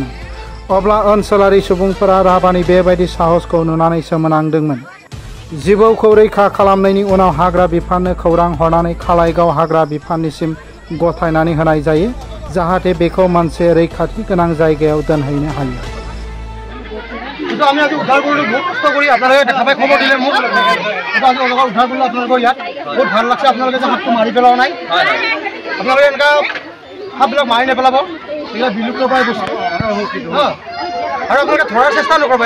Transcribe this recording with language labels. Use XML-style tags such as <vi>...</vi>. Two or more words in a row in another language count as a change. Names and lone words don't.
<brx>अब्ला ओनसोलारि सुबुंफोरा राभानि बेबायदि साहसखौ नुनानै सोमोनांदोंमोन। जिबौखौ रैखा खालामनायनि उनाव हाग्रा बिफाननो खौरां हरनानै खालाइगाव हाग्रा बिफाननिसिम गथायनानै होनाय जायो, जाहाथे बेखौ मोनसे रैखाथि गोनां जायगायाव दोनहैनो हायो।</brx> <as>আমি আজি উদ্ধাৰ কৰিলোঁ, বহুত কষ্ট কৰি আপোনালোকে দেখা পাই খবৰ দিলে মোক। আজি উদ্ধাৰ কৰিলোঁ আপোনালোকৰ ইয়াত, বহুত ভাল লাগছে। আপোনালোকে যে সাপটো মাৰি পেলোৱা নাই, আপোনালোকে এনেকুৱা সাপবিলাক মাৰি নেপেলাব, এইবিলাক বিলুপ্ত প্ৰায় বস্তু আৰু আপোনালোকে ধৰাৰ চেষ্টা নকৰিব।</as>